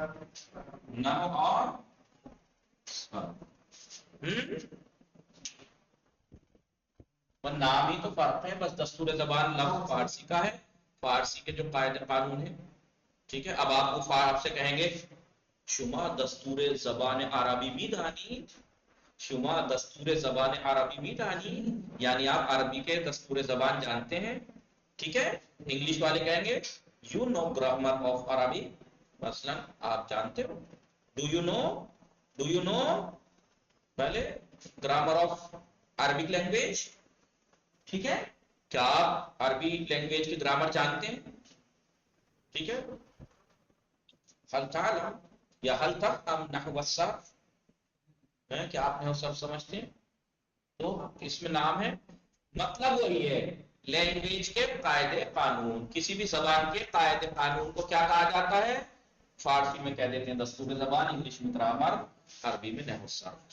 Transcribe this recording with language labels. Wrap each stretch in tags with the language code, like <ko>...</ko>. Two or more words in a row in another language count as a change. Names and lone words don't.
<ur>نحو اور نام ہی تو فرق ہے، بس دستور زبان لفظ فارسی کا ہے، فارسی کے جو قاعدے قانون ہے. ٹھیک ہے. اب آپ سے کہیں گے</ur> <fa>شما دستور زبان عربی می دانی، شما دستور زبان عربی می دانی،</fa> <ur>یعنی آپ عربی کے دستور زبان جانتے ہیں. ٹھیک ہے. انگلش والے کہیں گے</ur> <en>you know grammar of Arabic,</en> <ur>مثلا آپ جانتے ہو.</ur> <en>do you know پہلے grammar of Arabic language.</en> <ur>ٹھیک ہے. کیا آپ عربی لینگویج کی گرامر جانتے ہیں؟ ٹھیک ہے.</ur> <ar>حل تعلم یا حل تفهم نحو الصرف،</ar> <ur>کیا آپ نحو صرف سمجھتے ہیں؟ تو اس میں نام ہے. مطلب وہی ہے، لینگویج کے قاعدے قانون، کسی بھی زبان کے قاعدے قانون کو کیا کہا جاتا ہے؟ فارسی میں کہہ دیتے ہیں دستور زبان، انگلش میں گرامر، عربی میں نحو صرف.</ur>